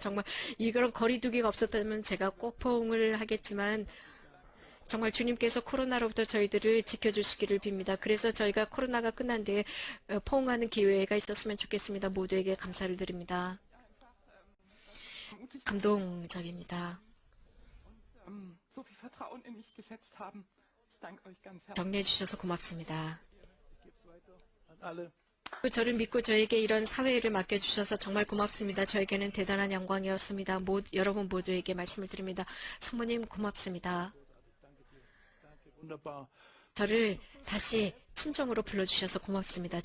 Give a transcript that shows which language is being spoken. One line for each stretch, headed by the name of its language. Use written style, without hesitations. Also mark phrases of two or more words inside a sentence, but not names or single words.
Korean: 정말 이런 거리 두기가 없었다면 제가 꼭 포옹을 하겠지만 정말 주님께서 코로나로부터 저희들을 지켜주시기를 빕니다. 그래서 저희가 코로나가 끝난 뒤에 포옹하는 기회가 있었으면 좋겠습니다. 모두에게 감사를 드립니다. 감동적입니다.
German: So viel Vertrauen in mich gesetzt haben. Ich danke euch ganz herzlich.
Korean: 격려해 주셔서 고맙습니다. 저를 믿고 저에게 이런 사회를 맡겨주셔서 정말 고맙습니다. 저에게는 대단한 영광이었습니다. 여러분 모두에게 말씀을 드립니다. 성모님 고맙습니다. 저를 다시 친정으로 불러주셔서 고맙습니다.